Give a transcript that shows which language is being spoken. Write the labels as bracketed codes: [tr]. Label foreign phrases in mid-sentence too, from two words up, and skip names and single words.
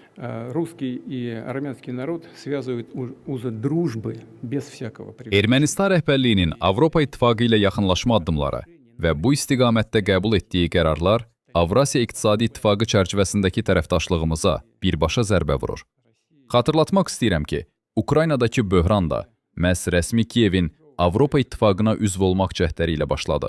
[ru] русский и армянский народ связывают узы дружбы без всякого привязки. [az] Ermənistan rəhbərliyinin Avropa İttifaqı ilə yaxınlaşma addımları və bu istiqamətdə qəbul etdiyi qərarlar Avrasiya İqtisadi İttifaqı çərçivəsindəki tərəfdaşlığımıza birbaşa zərbə vurur. Xatırlatmaq istəyirəm ki, Ukraynadakı böhran da məhz rəsmi Kiyevin Avropa İttifaqına üzv olmaq cəhdləri ilə başladı.